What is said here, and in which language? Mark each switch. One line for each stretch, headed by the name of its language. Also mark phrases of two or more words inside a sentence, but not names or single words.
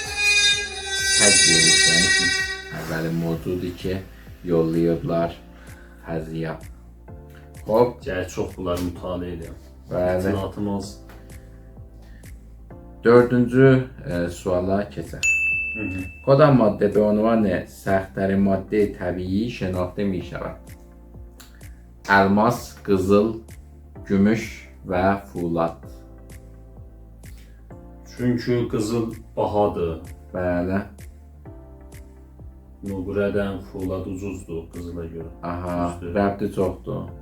Azerbaijani: Sək deyilmiş, yəni ki, əvvəli mövcuddur ki, yollayıblar fəziyə. Hop. Çox bunları mütaliə edirəm. Bəli. İttilatım az. 4-cü suala keçək.
Persian: کدام ماده به عنوان سخت‌ترین ماده طبیعی شناخته می شود؟
Azerbaijani: Elmas, qızıl, gümüş və fulat. Çünki qızıl bahadır. Bəli. Nöqrədən fulat ucuzdur qızıla görə. Aha, rəbti çoxdur.